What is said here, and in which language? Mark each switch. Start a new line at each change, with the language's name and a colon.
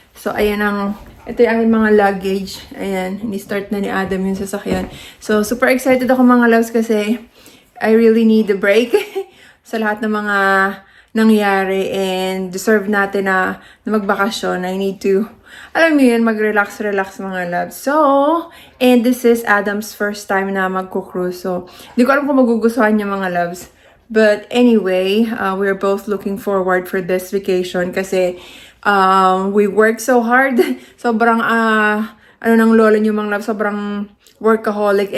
Filipino: So ayan ito yung aming mga luggage. Ayan, ni-start na ni Adam yung sasakyan. So,
English: super excited
Filipino: ako mga loves kasi
English: I really need a break
Filipino: sa lahat ng mga nangyari
English: and deserve
Filipino: natin na magbakasyon.
English: I need to,
Filipino: alam mo yun, mag-relax mga loves.
English: So, and this is Adam's first time
Filipino: na magko-cruise. So, hindi ko alam kung magugustuhan niya mga loves.
English: But anyway, we're both looking forward for this vacation kasi we work so hard.
Filipino: Sobrang, ng lola niyo mga loves, sobrang workaholic.